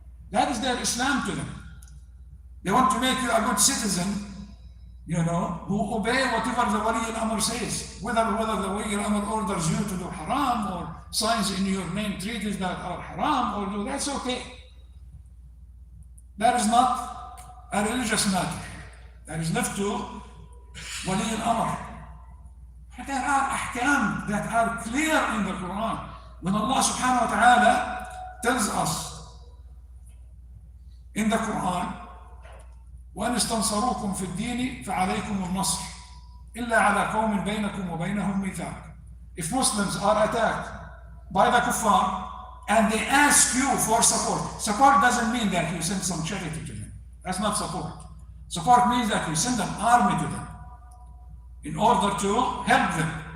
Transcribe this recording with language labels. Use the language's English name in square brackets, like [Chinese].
[English] That is their Islam to them. They want to make you a good citizen, who obey whatever the Wali al-Amr says, whether the Wali al-Amr orders you to do haram or signs in your name treaties that are haram, or do that's okay. That is not a religious matter. That is left to Wali al-Amr. There are ahkam that are clear in the Quran. When Allah subhanahu wa ta'ala tells us in the Quran, [Arabic] وَأَنِ اسْتَنْصَرُوكُمْ فِي الدِّينِ فَعَلَيْكُمُ النَّصْرُ إِلَّا عَلَى قَوْمٍ بَيْنَكُمْ وَبَيْنَهُمْ مِيثَاقٌ. [English] If Muslims are attacked by the kuffar and they ask you for support doesn't mean that you send some charity to them. That's not support. Support means that you send an army to them in order to help them.